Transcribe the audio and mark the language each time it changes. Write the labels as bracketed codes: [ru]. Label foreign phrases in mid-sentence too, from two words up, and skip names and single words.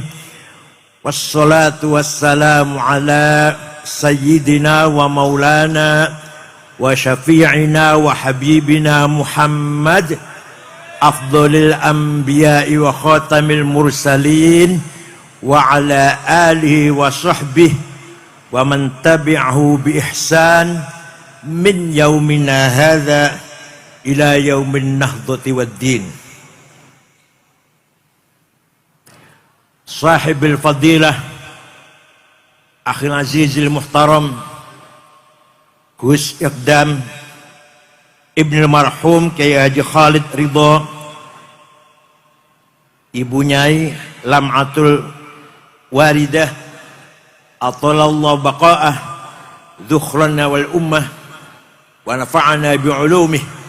[ar] والصلاة والسلام على سيدنا ومولانا وشفيعنا وحبيبنا محمد أفضل الأنبياء وخاتم المرسلين وعلى آله وصحبه ومن تبعه بإحسان من يومنا هذا إلى يوم النهضة والدين. صاحب الفضيلة أخي العزيز المحترم Gus Iqdam ابن المرحوم Kyai Haji Khalid Ridho, Ibu Nyai Lam'atul Waridah أطال الله بقاءه ذخرنا والأمة ونفعنا بعلومه,